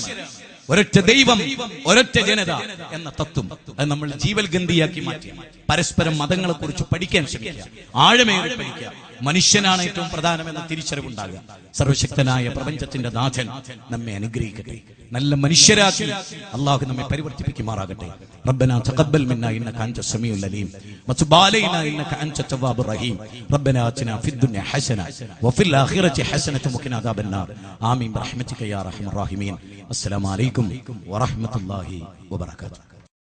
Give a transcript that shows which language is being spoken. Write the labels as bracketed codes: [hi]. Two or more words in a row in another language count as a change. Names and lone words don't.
[ml] ഒരൊറ്റ ദൈവം, ഒരൊറ്റ ജനത എന്ന തത്വം അത് നമ്മൾ ജീവൽഗന്ധിയാക്കി മാറ്റി പരസ്പരം മതങ്ങളെ കുറിച്ച് പഠിക്കാൻ ശ്രമിക്കുക, ആഴമേറി പഠിക്കുക. മനുഷ്യനാണ് ഏറ്റവും പ്രധാനമെന്ന തിരിച്ചറിവുണ്ടാകുക. സർവശക്തനായ പ്രപഞ്ചത്തിന്റെ നാഥൻ നമ്മെ അനുഗ്രഹിക്കട്ടെ, നല്ല മനുഷ്യരാക്കി അള്ളാഹു നമ്മെ പരിവർത്തിപ്പിക്കുമാറാകട്ടെ. [ar] ربنا تقبل منا انك انت السميع العليم وتب علينا انك انت التواب الرحيم ربنا آتنا في الدنيا حسنه وفي الاخره حسنه وقنا عذاب النار آمين برحمتك يا ارحم الراحمين. السلام عليكم ورحمه الله وبركاته.